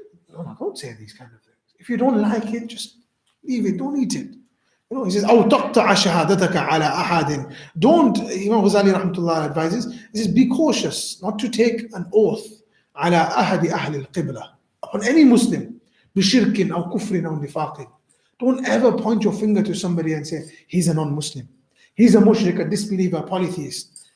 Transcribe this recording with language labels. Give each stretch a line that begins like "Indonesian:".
English: No, don't say these kind of things. If you don't like it, just leave it, don't eat it. You know, he says,
Arabic: أو تقطع شهادتك على أحد.
English: Don't, Imam Ghazali rahmatullah advises, he says, be cautious not to take an oath
Arabic: على أحد أهل القبلة,
English: upon any Muslim,
Arabic: بشرك أو كفر أو نفاق.
English: Don't ever point your finger to somebody and say, he's a non-Muslim. He's a mushrik, a disbeliever, a polytheist.